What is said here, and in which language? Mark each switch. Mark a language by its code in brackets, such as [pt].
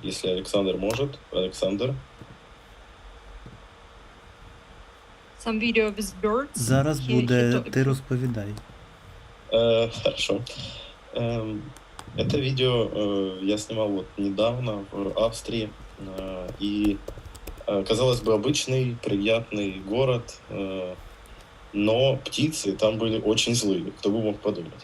[ru] Если Александр может, Александр. [en] Some video with birds. [uk] Зараз буде, ти розповідай. [ru] Хорошо. Это видео я снимал вот недавно в Австрии, и казалось бы, обычный, приятный город, но птицы там были очень злые, кто бы мог подумать.